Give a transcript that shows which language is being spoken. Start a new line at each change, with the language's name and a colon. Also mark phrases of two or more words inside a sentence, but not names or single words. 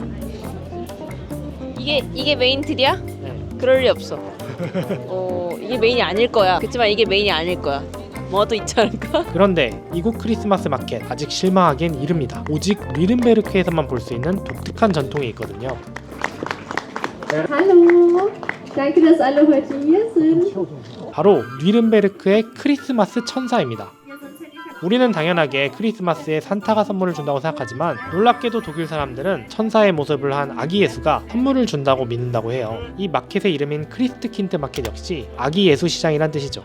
Korean: 이게 메인 트리야? 네. 그럴 리 없어. 이게 메인이 아닐 거야. 그렇지만 이게 메인이 아닐 거야. 뭐도 있지 않을까? 그런데 이곳 크리스마스 마켓 아직 실망하기엔 이릅니다. 오직 뉘른베르크에서만 볼 수 있는 독특한 전통이 있거든요.
German: Hallo, danke, dass alle heute hier sind.
Korean: 바로 뉘른베르크의 크리스마스 천사입니다. 우리는 당연하게 크리스마스에 산타가 선물을 준다고 생각하지만, 놀랍게도 독일 사람들은 천사의 모습을 한 아기 예수가 선물을 준다고 믿는다고 해요. 이 마켓의 이름인 크리스트킨트 마켓 역시 아기 예수 시장이란 뜻이죠.